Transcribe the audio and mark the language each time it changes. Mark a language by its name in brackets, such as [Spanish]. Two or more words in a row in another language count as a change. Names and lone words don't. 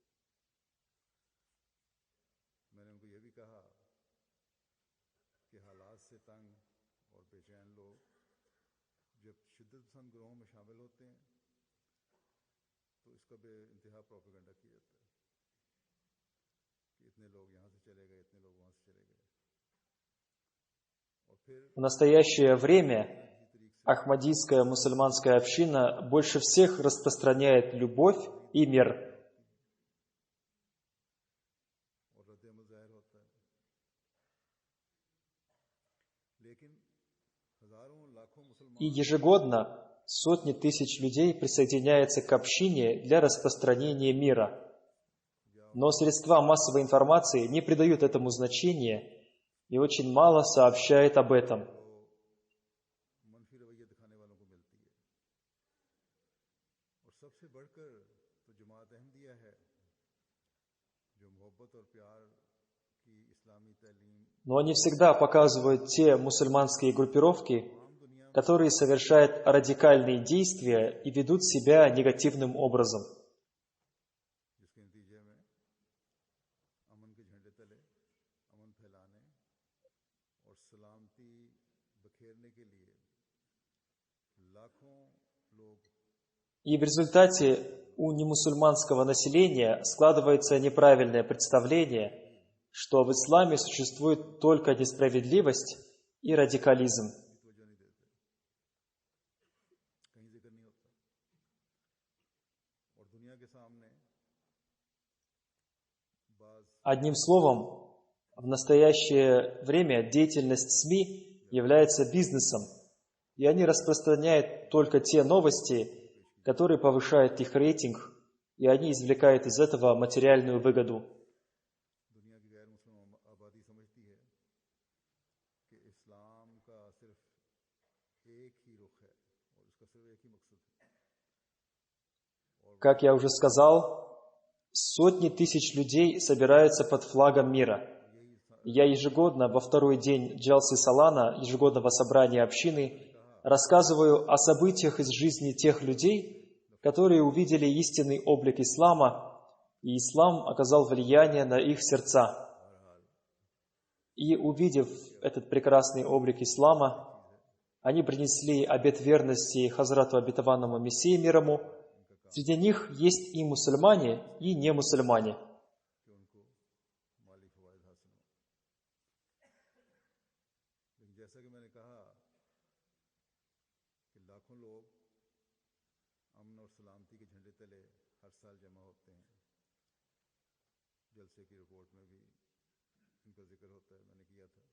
[Urdu] میں نے ان کو یہ بھی کہا کہ حالات سے تنگ اور بے چین لوگ جب شدت پسند گروہوں میں شامل ہوتے ہیں تو اس کا بے انتہا پروپیگنڈا کیا جاتا ہے کہ اتنے لوگ یہاں سے چلے گئے، اتنے لوگ وہاں سے چلے گئے، اور پھر [Russian] В настоящее время Ахмадийская мусульманская община больше всех распространяет любовь и мир. [Urdu] اور ردِ عمل ظاہر ہوتا ہے، لیکن ہزاروں لاکھوں مسلمان [Russian] И ежегодно сотни тысяч людей присоединяются к общине для распространения мира. Но средства массовой информации не придают этому значения и очень мало сообщают об этом. [Urdu] منفی رویہ دکھانے والوں کو ملتی ہے. اور سب سے بڑھ کر تو جماعت احمدیہ ہے جو محبت اور پیار کی اسلامی تعلیم [Russian] Но они всегда показывают те мусульманские группировки, [Urdu] تمام دنیا میں, [Russian] которые совершают радикальные действия и ведут себя негативным образом. [Urdu] جس کے نتیجے میں امن کے جھنڈے تلے امن پھیلانے اور سلامتی بکھیرنے کے لیے لاکھوں لوگ [Russian] И в результате у немусульманского населения складывается неправильное представление, что в исламе существует только несправедливость и радикализм. [Urdu] کی توجہ نہیں دیتے، کہیں ذکر نہیں ہوتا، اور دنیا کے سامنے بعض [Russian] Одним словом, в настоящее время деятельность СМИ является бизнесом, и они распространяют только те новости, которые повышают их рейтинг, и они извлекают из этого материальную выгоду. [Urdu] دنیا کی غیر مسلم آبادی سمجھتی ہے کہ اسلام کا صرف ایک ہی رخ ہے اور اس کا صرف ایک ہی مقصد ہے, [Russian] Как я уже сказал, сотни тысяч людей собираются под флагом мира. Я ежегодно во второй день Джалсы Салана, ежегодного собрания общины, рассказываю о событиях из жизни тех людей, которые увидели истинный облик ислама, и ислам оказал влияние на их сердца. И увидев этот прекрасный облик ислама, они принесли обет верности Хазрату обетованному Мессии мир ему. Среди них есть и мусульмане, и не мусульмане. [Urdu] کہ ان کو مالی فوائد حاصل ہوں۔ لیکن جیسا کہ میں نے کہا کہ لاکھوں لوگ امن اور سلامتی کے جھنڈے تلے ہر سال جمع ہوتے ہیں، جلسے کی رپورٹ میں بھی ان کا ذکر ہوتا ہے، میں نے کیا تھا.